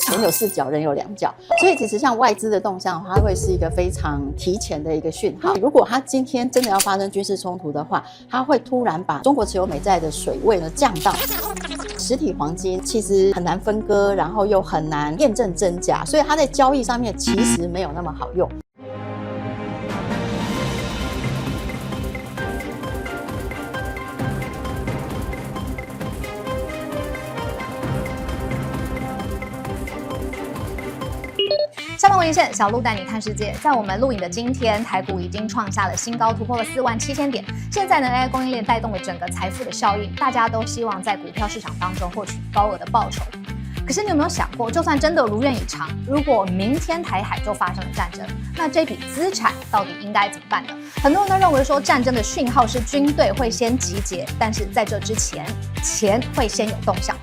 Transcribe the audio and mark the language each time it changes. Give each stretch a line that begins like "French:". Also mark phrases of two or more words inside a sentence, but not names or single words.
Chinese: 錢有4腳，人有2腳，所以其實像外資的動向，它會是一個非常提前的一個訊號。如果它今天真的要發生軍事衝突的話，它會突然把中國持有美債的水位呢降到。實體黃金其實很難分割，然後又很難驗證真假，所以它在交易上面其實沒有那麼好用。下班为线，小路带你看世界。在我们錄影的今天，台股已經創下了新高，突破了47000點。現在呢 ，AI 供應鏈帶動了整個財富的效應，大家都希望在股票市場當中獲取高額的報酬。可是你有沒有想過，就算真的如願以償，如果明天台海就發生了戰爭，那這筆資產到底應該怎麼辦呢？很多人都認為說，戰爭的訊號是軍隊會先集結，但是在這之前，錢會先有動向。